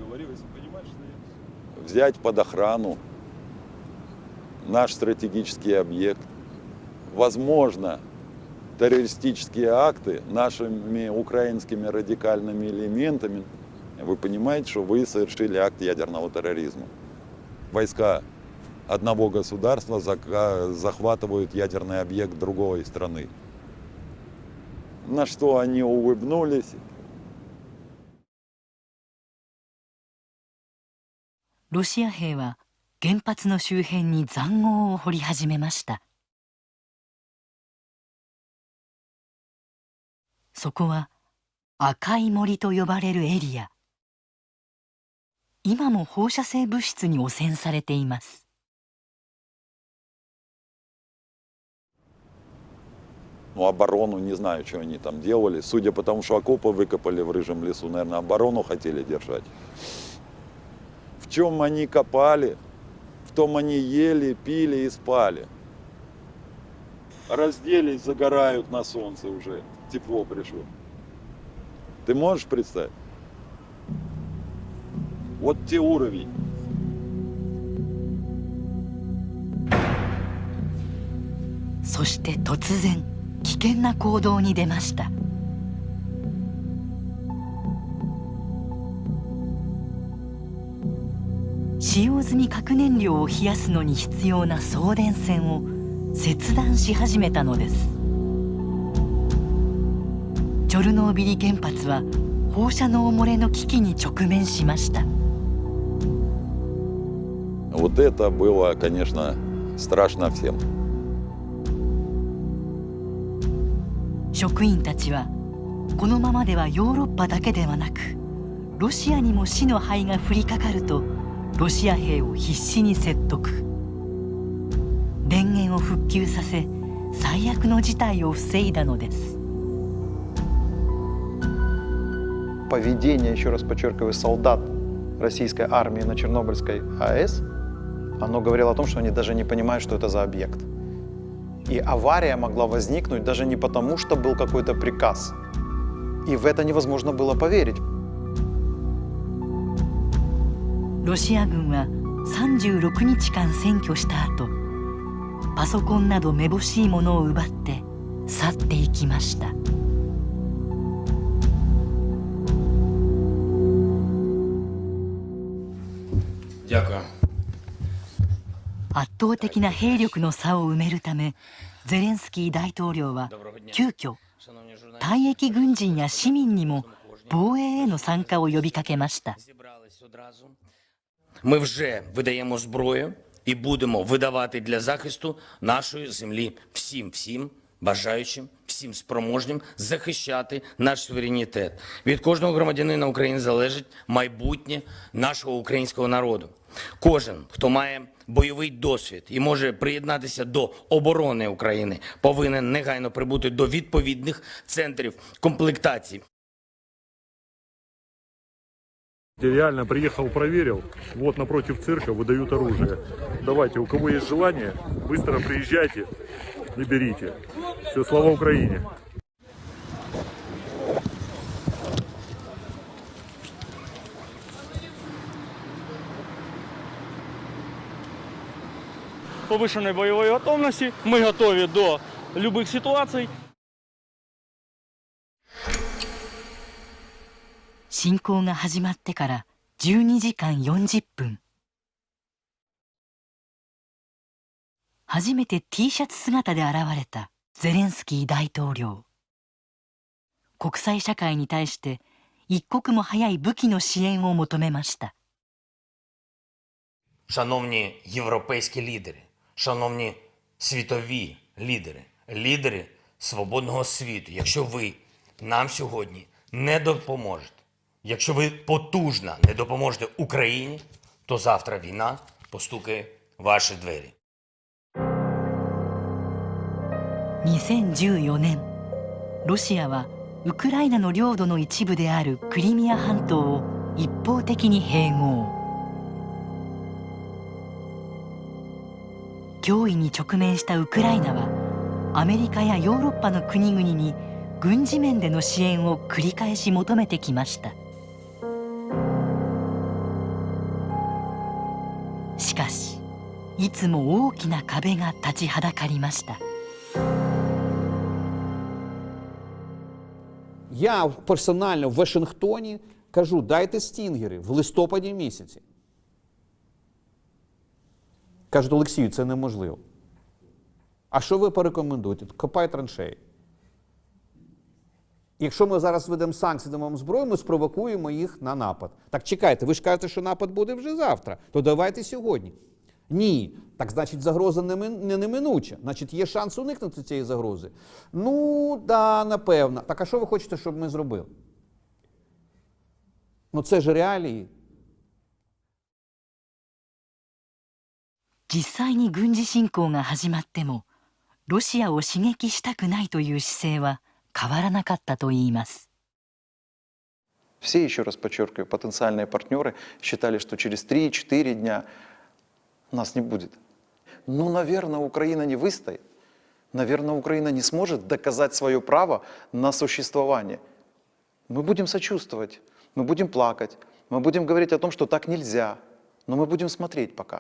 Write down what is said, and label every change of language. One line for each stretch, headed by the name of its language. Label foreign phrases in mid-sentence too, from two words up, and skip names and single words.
Russian: Взять под охрану наш стратегический объект. Возможно, террористические акты нашими украинскими радикальными элементами. Вы понимаете, что вы совершили акт ядерного терроризма. Войска одного государства захватывают ядерный объект другой страны. На что они улыбнулись.
Japanese: ロシア兵は原発の周辺に塹壕を掘り始めました。そこは赤い森と呼ばれるエリア。今も放射性物質に汚染されています。
Russian: Ну, оборону, не знаю, что они там делали. Судя по тому, что окопы выкопали в Рыжем лесу, наверное, оборону хотели держать. В чем они копали, в том они ели, пили и спали. Разделись, загорают на солнце уже. Тепло пришло. Ты можешь представить? Вот те уровень.
Japanese: そして突然危険な行動に出ました。使用済み核燃料を冷やすのに必要な送電線を切断し始めたのです。チョルノービリ原発は放射能漏れの危機に直面しました。
Russian: Вот это было, конечно, страшно всем.
Japanese: 職員たちはこのままではヨーロッパだけではなくロシアにも死の灰が降りかかるとロシア兵を必死に説得。電源を復旧させ最悪の事態を防いだのです。
Russian: Поведение, еще раз подчеркиваю, солдат российской армии на Чернобыльской АЭС, оно говорило о том, что они даже не понимают, что это за объект. И авария могла возникнуть даже не потому, что был какой-то приказ. И в это невозможно было поверить.
Japanese: ロシア軍は36日間占拠した後、パソコンなどめぼしいものを奪って去っていきました。圧倒的な兵力の差を埋めるため、ゼレンスキー大統領は急遽退役軍人や市民にも防衛への参加を呼びかけました。
Ukrainian: Ми вже видаємо зброю і будемо видавати для захисту нашої землі всім бажаючим, всім спроможним захищати наш суверенітет. Від кожного громадянина України залежить майбутнє нашого українського народу. Кожен, хто має бойовий досвід і може приєднатися до оборони України, повинен негайно прибути до відповідних центрів комплектації.
Russian: Я реально приехал, проверил. Вот напротив цирка выдают оружие. Давайте, у кого есть желание, быстро приезжайте и берите. Все, слава Украине! Повышенной боевой готовности. Мы готовы до любых ситуаций.
Japanese: 侵攻が始まってから12時間40分。初めて T シャツ姿で現れたゼレンスキー大統領。国際社会に対して一刻も早い武器の支援を求めました。
Ukrainian: Шановні європейські лідери, шановні світові лідери, лідери свободного світу, якщо ви нам сьогодні не допоможете, якщо ви потужно не допоможете Україні, то завтра війна постукає в ваші двері.
Japanese: 2014 年、ロシアはウクライナの領土の一部であるクリミア半島を一方的に併合。脅威に直面したウクライナはアメリカやヨーロッパの国々に軍事面での支援を繰り返し求めてきました。しかしいつも大きな壁が立ちはだかりました。
Ukrainian: Я персонально в Вашингтоні кажу, дайте стінгери в листопаді місяці. Кажуть, Олексію, це неможливо. А що ви порекомендуєте? Копай траншеї. Якщо ми зараз введемо санкції, дамо зброю, ми спровокуємо їх на напад. Так чекайте, ви ж кажете, що напад буде вже завтра, то давайте сьогодні. Ні, так значить загроза не неминуча, значить є шанс уникнути цієї загрози. Ну, да, напевно. Так а що ви хочете, щоб ми зробили? Ну це ж реалії.
Japanese: 実際に軍事侵攻が始まってもロシアを刺激したくないという姿勢は変わらなかったといいます。
Russian: Все, еще раз подчеркиваю, потенциальные партнеры считали, что через 3-4 дня нас не будет. Ну, наверное, Украина не выстоит. Наверное, Украина не сможет доказать свое право на существование. Мы будем сочувствовать, мы будем плакать, мы будем говорить о том, что так нельзя, но мы будем смотреть пока.